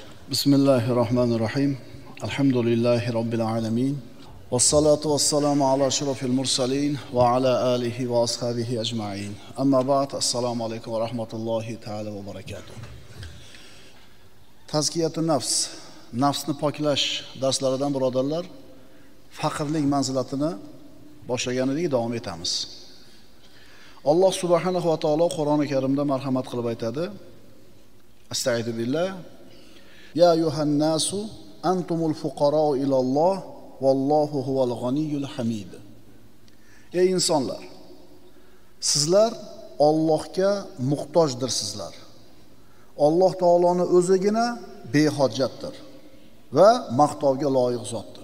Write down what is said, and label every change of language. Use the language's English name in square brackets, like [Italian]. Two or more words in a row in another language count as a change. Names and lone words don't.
[Arabic] بسم الله الرحمن الرحيم. الحمد لله رب العالمين. والصلاة والسلام على أشرف المرسلين وعلى آله وأصحابه أجمعين. أما بعد. السلام عليكم ورحمة الله تعالى وبركاته. تزكية النفس, [Uzbek] nafsni poklash darslaridan birodarlar, faqirlik manzilatini boshlagan edik, davom etamiz. Alloh [Arabic] سبحانه وتعالى [Uzbek] Qur'oni Karimda marhamat qilib aytadi: [Arabic] أستغفر بالله. يا أيها الناس أنتم الفقراء إلى الله والله هو الغني الحميد. [Uzbek] Ey insonlar, sizlar Allohga muhtojdirsizlar. Alloh taoloning o'zigina behojatdir va maqtovga loyiq zotdir.